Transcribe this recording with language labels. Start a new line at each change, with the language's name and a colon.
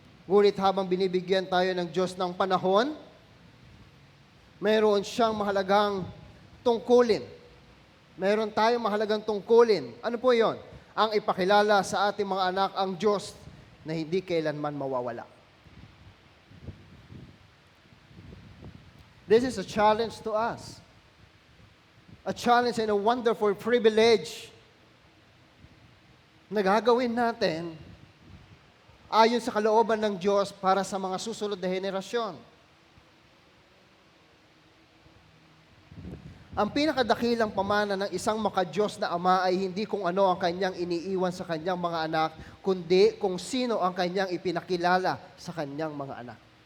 Filipino: Ngunit habang binibigyan tayo ng Diyos ng panahon, mayroon siyang mahalagang tungkulin. Mayroon tayong mahalagang tungkulin. Ano po yon? Ang ipakilala sa ating mga anak ang Diyos na hindi kailanman mawawala.
English: This is a challenge to us. A challenge and a wonderful privilege
Filipino: na gagawin natin ayon sa kalooban ng Diyos para sa mga susunod na henerasyon. Ang pinakadakilang pamana ng isang makadiyos na ama ay hindi kung ano ang kanyang iniiwan sa kanyang mga anak, kundi kung sino ang kanyang ipinakilala sa kanyang mga anak.